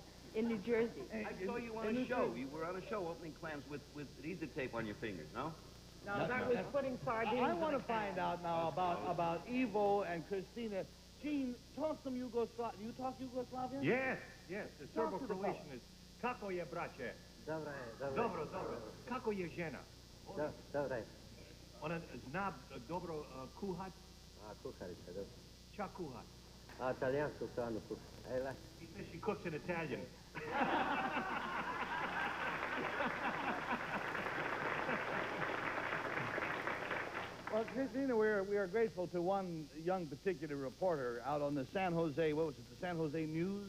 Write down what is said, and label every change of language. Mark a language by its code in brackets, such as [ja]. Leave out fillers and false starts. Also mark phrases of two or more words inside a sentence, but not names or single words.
[en] In New Jersey. I saw you on a show. You were on a show opening clams with adhesive tape on your fingers, no? No, that was putting sardines. I want to find out now about Evo and Christina. Gene, talk some Yugoslavian. You talk Yugoslavian? Yes. The Serbo-Croatian is [hr] kako je, braće? Dobro. Kako je žena? Dobra. Ona zna dobro kuhat? Kuharica, dobro. Čak kuhat? Italijansku hranu kuha. [en] He says she cooks in Italian. Well, Christina, we are grateful to one young particular reporter out on the San Jose, what was it, the San Jose News?